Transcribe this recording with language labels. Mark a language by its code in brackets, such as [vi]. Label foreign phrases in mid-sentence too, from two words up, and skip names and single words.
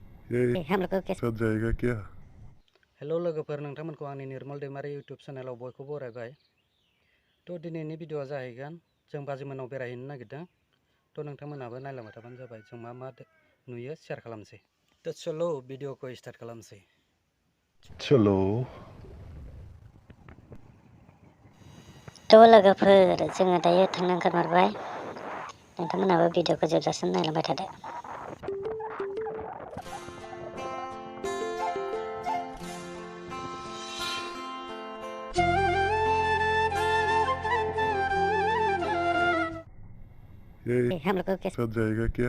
[hi] हम लोग को साथ जाएगा क्या? [brx] हेलो लोगोफोर नोंथांमोनखौ आंनि निर्मल दैमारि यूट्यूब चेनेलाव बयखौबो बरायबाय। तो दिनैनि भिडियोआ जाहैगोन जों बाजैमोननाव बेरायहैनो नागिरदों। तो नोंथांमोनाबो नायलांबाय थाबानो जाबाय जों मा मा नुयो शेयार खालामसै। [hi] तो चलो [brx] भिडियोखौ स्टार्ट खालामसै। [hi] चलो [brx] तो लोगोफोर जोङो दायो थांनो ओंखारबाय। नोंथांमोनाबो भिडियोखौ जोबजासिम नायलांबाय थादो। [hi] हम लोग को साथ जाएगा क्या?